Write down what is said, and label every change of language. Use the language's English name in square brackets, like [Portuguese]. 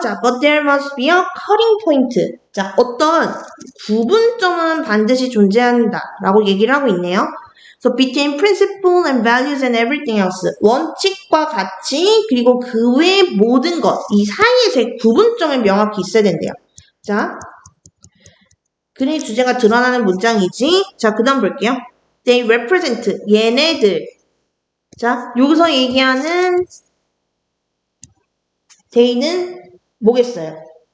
[English] 자, but there must be a cutting point. [Korean] 자, 어떤 구분점은 반드시 존재한다 라고 얘기를 하고 있네요. [English] So between principle and values and everything else. [Korean] 원칙과 가치 그리고 그 외의 모든 것. 이 사이에서의 구분점이 명확히 있어야 된대요. 자, 그의 주제가 드러나는 문장이지. 자, 그 다음 볼게요. [English] They represent. [Korean] 얘네들. 자, 여기서 얘기하는 they는 뭐겠어요?